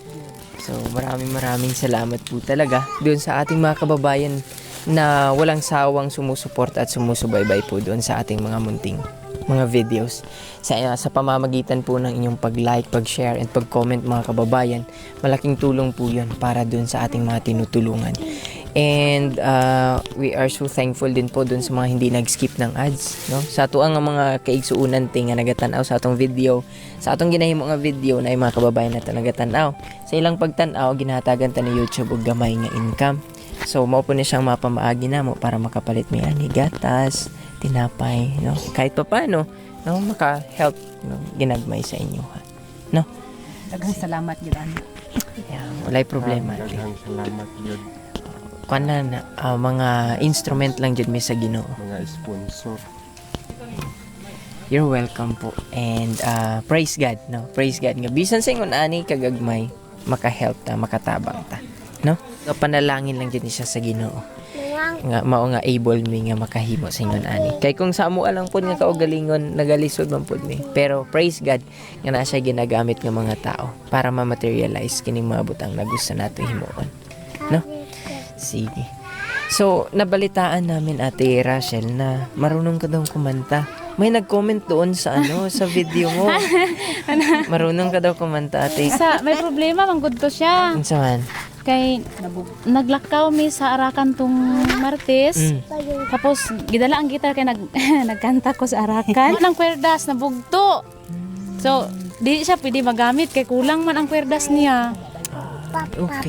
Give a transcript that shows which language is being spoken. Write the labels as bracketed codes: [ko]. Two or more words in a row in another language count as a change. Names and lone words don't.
[tl] So, maraming salamat po talaga doon sa ating mga kababayan na walang sawang sumusuporta at sumusubaybay po doon sa ating mga munting mga videos. Sa pamamagitan po ng inyong pag-like, pag-share, and pag-comment mga kababayan, malaking tulong po yun para doon sa ating mga tinutulungan. [en] And we are so thankful [tl] din po doon sa mga hindi nag-skip ng ads. No? [ceb] Sa ato ang mga kaigsuunan nga nagatanaw sa atong video, sa atong ginahimo nga video na yung mga kababayan natin nagatanaw. Sa ilang pagtanaw, ginahatagan ta ni YouTube og gamay nga income. So, mao po ni siyang mapamaagi na mo para makapalit may ani gatas, tinapay, no? [tl] Kahit pa paano, no? [ceb] Maka-help, no? Ginagmay sa inyo, ha? No? Daghang salamat gyud ani. Yeah, walay problema. Daghang salamat yun, Kana na, mga instrument lang dyan may sa Ginoo. mga sponsor. [en] You're welcome po. And praise God, no? Praise God nga. [ceb] Bisan sa ingon ani kagagmay, maka-help ta, makatabang ta. No? Panalangin lang dyan siya sa Ginoo. Nga mao nga able mi nga makahimo sa ingon ani. Kay kung sa amo alang pod nga kaugalingon nagalisod man pod mi. Pero [en] praise God [ceb] nga na siya ginagamit nga mga tao para ma-materialize kining mga butang na gusto nato himuon. No? Sige. So, [tl] nabalitaan namin Ate Rachel na marunong ka daw kumanta. May nag-comment doon sa sa video mo. Marunong ka daw kumanta, Ate. [ceb] May problema, manggod to siya. Ano man? Kay naglakaw mi sa Arakan tong Martes. Tapos gidala ang gitar kay nagkanta ko sa Arakan. Walang kwerdas, nabugto. So, di siya pwede magamit kay kulang man ang kwerdas niya. Okay.